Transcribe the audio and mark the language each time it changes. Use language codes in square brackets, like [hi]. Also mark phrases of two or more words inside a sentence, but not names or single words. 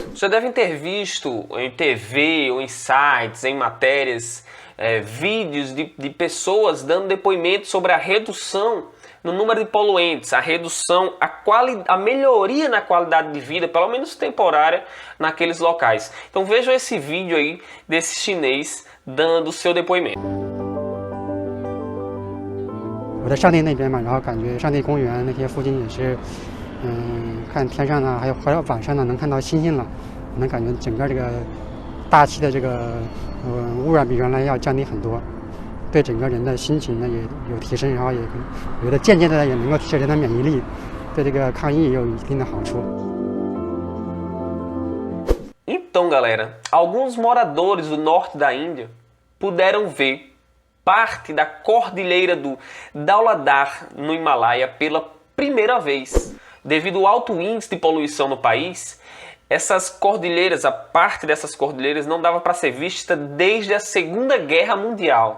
[pt] Já devem ter visto em TV ou em sites, em matérias, vídeos de pessoas dando depoimento sobre a redução no número de poluentes, a redução, a melhoria na qualidade de vida, pelo menos temporária, naqueles locais. Então vejam esse vídeo aí desse chinês dando o seu depoimento. [zh] 我在上内那边嘛，然后感觉上内公园那些附近也是，看天上呢，还有晚上呢，能看到星星了，能感觉整个这个大气的这个污染比原来要降低很多，对整个人的心情呢也有提升，然后也我觉得渐渐的也能够提升人的免疫力，对这个抗疫也有一定的好处。 [pt] Então, galera, alguns moradores do norte da Índia puderam ver parte da cordilheira do Dhauladhar no Himalaia pela primeira vez. Devido ao alto índice de poluição no país, essas cordilheiras, a parte dessas cordilheiras não dava para ser vista desde a Segunda Guerra Mundial.